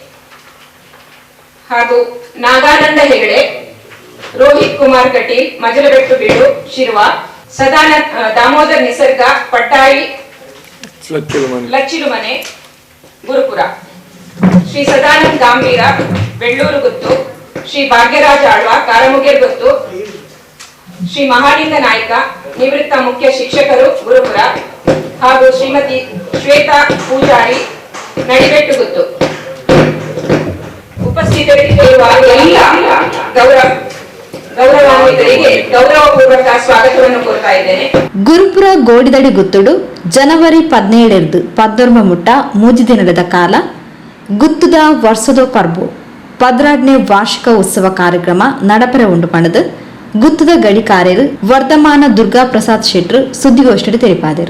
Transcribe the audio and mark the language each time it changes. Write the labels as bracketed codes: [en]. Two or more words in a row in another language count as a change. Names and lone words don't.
[kn] ಹಾಗೂ ನಾಗಾನಂದ ಹೆಗಡೆ, ರೋಹಿತ್ ಕುಮಾರ್ ಕಟೀಲ್, ಮಜಲಬೆಟ್ಟು ಬೀಡು, ಶಿರ್ವ, ದಾಮೋದರ್ ನಿಸರ್ಗ, ಪಟ್ಟಾಯಿ, ಲಚ್ಚಿಲುಮನೆ, ಗುರುಪುರ, ಶ್ರೀ ಸದಾನಂದ್ ಗಾಂಭೀರ, ಬೆಳ್ಳೂರು ಗುತ್ತು, ಶ್ರೀ ಭಾಗ್ಯರಾಜ ಆಳ್ವ, ಕಾರಮುಗೇರ್ ಗುತ್ತು, ಶ್ರೀ ಮಹಾಲಿಂಗ ನಾಯ್ಕ, ನಿವೃತ್ತ ಮುಖ್ಯ ಶಿಕ್ಷಕರು, ಗುರುಪುರ, ಹಾಗೂ ಶ್ರೀಮತಿ ಶ್ವೇತಾ ಪೂಜಾರಿ, ನಡಿಬೆಟ್ಟು ಗುತ್ತು. ಉಪಸ್ಥಿತರಿರುವ ಎಲ್ಲ ಗೌರವಾನ್ವಿತರಿಗೆ ಗೌರವಪೂರ್ವಕ ಸ್ವಾಗತವನ್ನು ಕೋರ್ತಾ ಇದ್ದೇನೆ. [tcy] ಗುರುಪುರ ಗೋಡಿದಡಿ ಗುತ್ತುಡು ಜನವರಿ 17 14 ಮುಟ್ಟ 3 ದಿನದ ಕಾಲ ಗುತ್ತುದ ವರ್ಷದ ಪರ್ಬು 12ನೇ ವಾರ್ಷಿಕ ಉತ್ಸವ ಕಾರ್ಯಕ್ರಮ ನಡಪರೆ ಉಂಡು ಪಣದು ಗುತ್ತುದ ಗಡಿಕಾರ್ಯರು ವರ್ಧಮಾನ ದುರ್ಗಾ ಪ್ರಸಾದ್ ಶೆಟ್ರು ಸುದ್ದಿಗೋಷ್ಠಿ ತಿಳಿಪಾದರು.